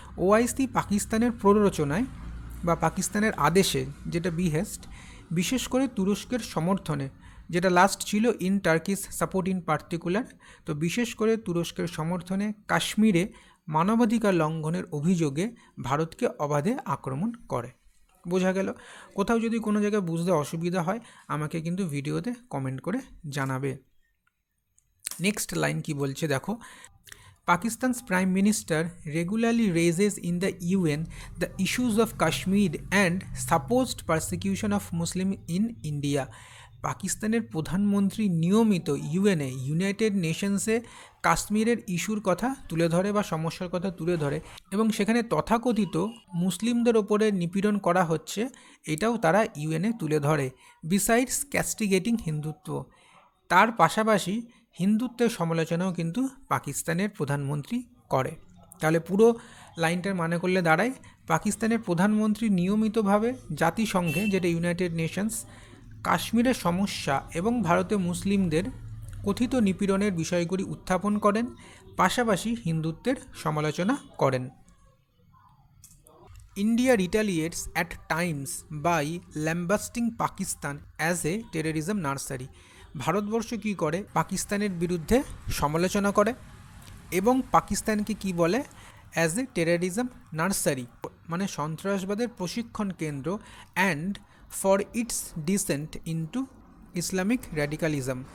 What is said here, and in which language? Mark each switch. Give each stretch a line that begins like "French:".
Bangla: OIC পাকিস্তানের প্ররোচনায় বা পাকিস্তানের আদেশে, যেটা বিহেস্ট, বিশেষ করে তুরস্কের সমর্থনে, যেটা লাস্ট ছিল
English: in Turkish support in particular,
Bangla: তো বিশেষ করে তুরস্কের সমর্থনে কাশ্মীরে মানবাধিকার লঙ্ঘনের অভিযোগে ভারতকে অবাধে আক্রমণ করে। বোঝা গেল? কোথাও যদি কোনো জায়গায় বুঝতে অসুবিধা হয় আমাকে কিন্তু ভিডিওতে কমেন্ট করে জানাবে।
English: next line
Bangla: কি বলছে দেখো,
English: Pakistan's Prime Minister regularly raises in the UN the issues of Kashmir and supposed persecution of Muslims in India.
Bangla: পাকিস্তানের প্রধানমন্ত্রী নিয়মিত ইউএনএ, ইউনাইটেড নেশনসে কাশ্মীরের ইস্যুর কথা তুলে ধরে বা সমস্যার কথা তুলে ধরে, এবং সেখানে তথাকথিত মুসলিমদের ওপরে নিপীড়ন করা হচ্ছে এটাও তারা ইউএনএ তুলে ধরে।
English: besides castigating Hindutva,
Bangla: তার পাশাপাশি হিন্দুত্বের সমালোচনাও কিন্তু পাকিস্তানের প্রধানমন্ত্রী করে। তাহলে পুরো লাইনটার মানে করলে দাঁড়ায়, পাকিস্তানের প্রধানমন্ত্রী নিয়মিতভাবে জাতিসংঘে, যেটা ইউনাইটেড নেশনস, কাশ্মীরের সমস্যা এবং ভারতে মুসলিমদের কথিত নিপীড়নের বিষয়গুলি উত্থাপন করেন, পাশাপাশি হিন্দুত্বের সমালোচনা করেন।
English: India retaliates at times by lambasting Pakistan as a terrorism nursery.
Bangla: Bharatvarsha কী করে, পাকিস্তানের বিরুদ্ধে সমালোচনা করে এবং পাকিস্তানকে কি বলে,
English: as a terrorism nursery,
Bangla: মানে সন্ত্রাসবাদের প্রশিক্ষণ কেন্দ্র,
English: And for its descent into Islamic radicalism.